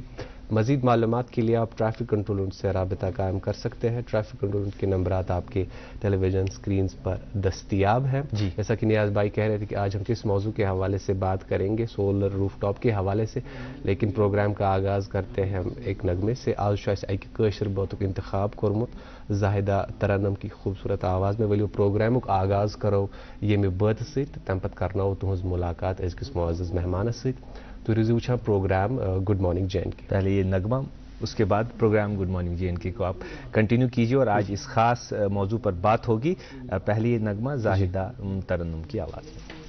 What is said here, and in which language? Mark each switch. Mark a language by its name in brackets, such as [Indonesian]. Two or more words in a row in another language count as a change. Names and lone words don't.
[Urdu] مزید معلومات کے لیے آپ [English] traffic control unit [Urdu] سے رابطہ قائم کر سکتے ہیں. [English] traffic control unit [Urdu] کے نمبرات آپ کے [English] television screen [Urdu] پر دستیاب ہیں. جیسا کہ نیاز بھائی کہہ رہے تھے کہ آج ہم کس موضوع کے حوالے سے بات کریں گے, [English] solar roof top [Urdu] کے حوالے سے، لیکن پروگرام کا آغاز کرتے ہیں ہم ایک نغمے سے. [Kashmiri] आज शायद कशर बातुक इंतखाब कोरमुत [Urdu] زاہدہ ترنم کی خوبصورت آواز میں, [Kashmiri] वली प्रोग्राम आगाज़ करो ये बत सत तम पत करना तुहज मुलाकात अज़किस मुअज़्ज़ज़ मेहमान सत। तो रिजूछा प्रोग्राम [English] good morning [Kashmiri] JNK। [Urdu] پہلے یہ نغمہ، اس کے بعد پروگرام [English] good morning [Urdu] JNK کو آپ کنٹینیو کیجیے اور آج اس خاص موضوع پر بات ہوگی. پہلے یہ نغمہ زاہدہ ترنم کی آواز میں.